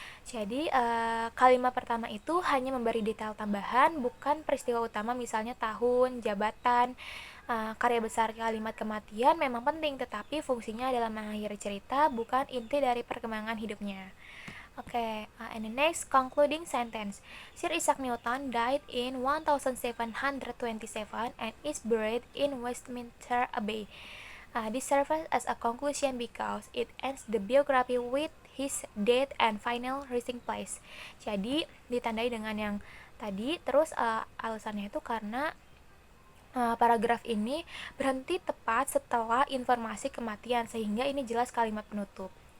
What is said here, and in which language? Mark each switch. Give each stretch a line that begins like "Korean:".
Indonesian: Jadi kalimat pertama itu hanya memberi detail tambahan, bukan peristiwa utama, misalnya tahun, jabatan. Karya besar kalimat kematian memang penting, tetapi fungsinya adalah mengakhiri cerita, bukan inti dari perkembangan hidupnya.
English: Okay, and the next concluding sentence. Sir Isaac Newton died in 1727 and is buried in Westminster Abbey. This serves as a conclusion because it ends the biography with his death and final resting place.
Indonesian: Jadi ditandai dengan yang tadi, terus alasannya itu karena paragraf ini berhenti tepat setelah informasi kematian, sehingga ini jelas kalimat penutup.